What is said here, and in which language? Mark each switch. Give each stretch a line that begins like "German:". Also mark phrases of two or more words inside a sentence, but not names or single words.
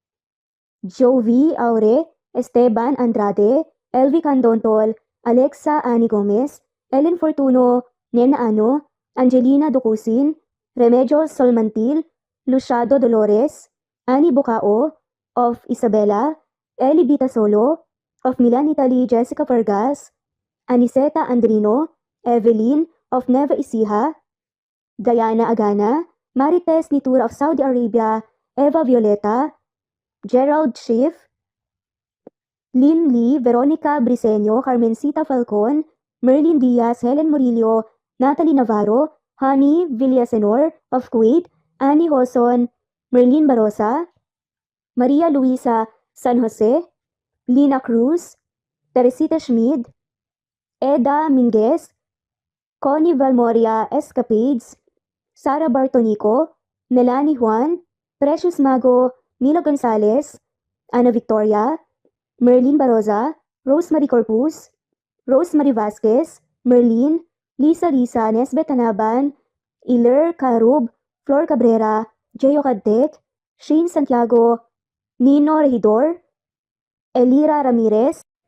English: Jovi Aure, Esteban Andrade, Elvi Candontol, Alexa Ani Gomez, Ellen Fortuno, Nena Ano, Angelina Ducusin, Remedios Solmantil, Luciado Dolores, Ani Bucao, of Isabela, Eli Bita Solo, of Milan, Italy, Jessica Vargas, Aniseta Andrino, Evelyn, of Neva Ecija, Diana Agana, Marites Nitura of Saudi Arabia, Eva Violeta, Gerald Schiff, Lynn Lee, Veronica Briseño, Carmencita Falcon, Merlin Diaz, Helen Murillo, Natalie Navarro, Hani Villasenor of Kuwait, Annie Hoson, Merlin Barosa, Maria Luisa San Jose, Lina Cruz, Teresita Schmid, Eda Minguez, Connie Valmoria Escapades, Sara Bartonico, Melanie Juan, Precious Mago, Milo Gonzalez, Ana Victoria, Merlin Baroza, Rosemary Corpus, Rosemary Vasquez, Merlin, Lisa Nesbet Tanaban, Iler Carub, Flor Cabrera, Jeyo Cadtet, Shane Santiago, Nino Regidor, Elira Ramirez,